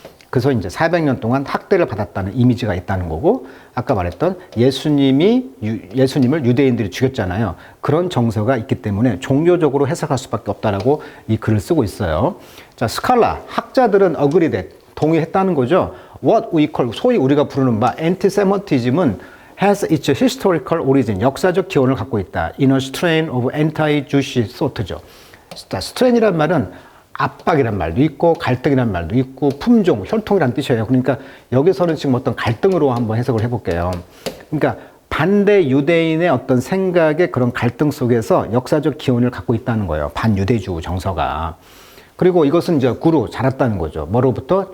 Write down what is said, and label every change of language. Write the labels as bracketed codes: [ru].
[ko] 그래서 이제 400년 동안 학대를 받았다는 이미지가 있다는 거고, 아까 말했던 예수님을 유대인들이 죽였잖아요. 그런 정서가 있기 때문에 종교적으로 해석할 수밖에 없다라고 이 글을 쓰고 있어요. 자, 스칼라, 학자들은 [en] agreed, [ko] 동의했다는 거죠. [en] What we call, [ko] 소위 우리가 부르는 바 [en] anti-Semitism은 has its historical origin, [ko] 역사적 기원을 갖고 있다. [en] in a strain of anti-Jewish thought죠. [ko] 자, strain이란 말은 압박이란 말도 있고 갈등이란 말도 있고 품종, 혈통이란 뜻이에요. 그러니까 여기서는 지금 어떤 갈등으로 한번 해석을 해볼게요. 그러니까 반대 유대인의 어떤 생각의 그런 갈등 속에서 역사적 기원을 갖고 있다는 거예요. 반유대주 정서가. 그리고 이것은 이제 구루 자랐다는 거죠. 뭐로부터?